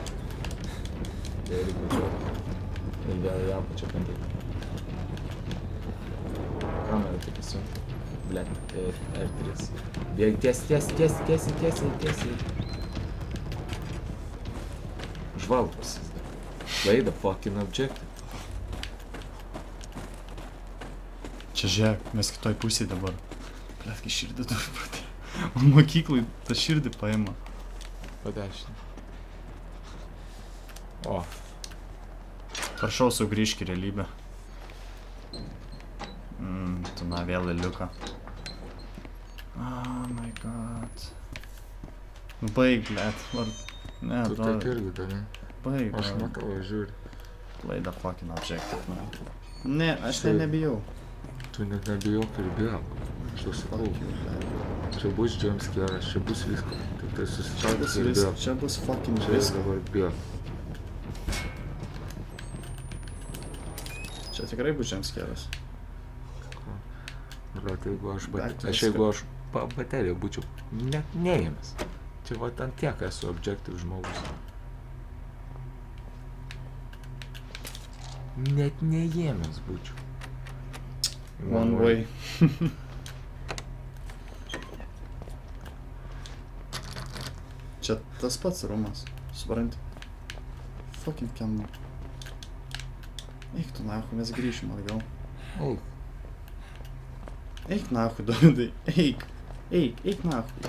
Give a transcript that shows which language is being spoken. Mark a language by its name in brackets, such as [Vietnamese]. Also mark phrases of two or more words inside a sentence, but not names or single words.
[Lithuanian] Tai reikia važiuoti. Ir vėl į apačią bandyti. Kamera tik įsijungti. Blet, R3. Bėg tiesiai. Žvalgosis. [English] Play the fucking objective. [Lithuanian] Čia žiūrėk, mes kitoj pusėje dabar. Blet, kai širdį turi pradėti. Man mokyklai tą širdį paima. Padešinį. O, Prašau, sugrįžk į realybę. Tu na vėl į liuką. [English] Oh my god. [Lithuanian] Nu baig, blet. Ne, tu taip Dovi. irgi gali. Baig, Aš Dovi. matau, žiūri. [English] Play the fucking objective, man. [Lithuanian] Ne, aš tai nebijau. Tu net nebijok ir bėg. Aš tau sakau. Čia bus jumpscare'as, čia bus viskas. Tik tai susičiaudys ir bėg. Čia bus fucking Čia ir viskas. dabar bėg. Čia tikrai bus jumpscare'as. Bet jeigu aš Bet jeigu aš bateriją būčiau net neėmęs. Čia va ant tiek esu objective žmogus. Net neėmęs būčiau. [English] One way. [Lithuanian] Čia tas pats rumas, supranti? Fucking kemma. Eik tu nahu, mes grįšim atgal. Eik. Eik nahu, Dovydai, eik. Eik nahu.